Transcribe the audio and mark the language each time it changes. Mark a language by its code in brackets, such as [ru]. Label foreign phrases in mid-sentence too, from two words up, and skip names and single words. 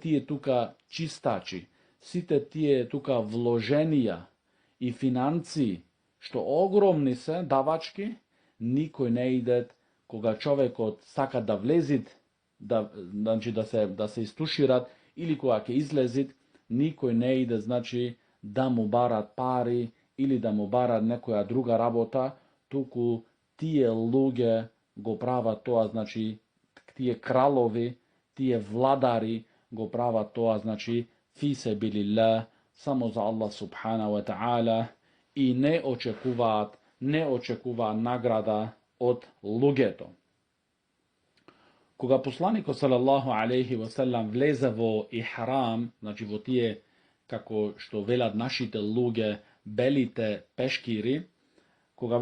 [mk] тие тука чистачи, сите тие тука вложенија и финанции, што огромни се давачки, никој не идет кога човекот сака да влезит, значи да се истушират или кога ќе излезит, никој не иде, значи да му барат пари или да му барат некоја друга работа, туку тие луѓе го прават тоа, значи тие кралови, тие владари го прават тоа, значи, [ar] في سبيل الله, [mk] само за [ar] الله سبحانه وتعالى, [mk] и не очекуваат награда од луѓето. Кога посланикот [ar] صلى الله عليه وسلم [mk] влезе во ихрам, значи во тие, како што велат нашите луѓе, белите пешкири, кога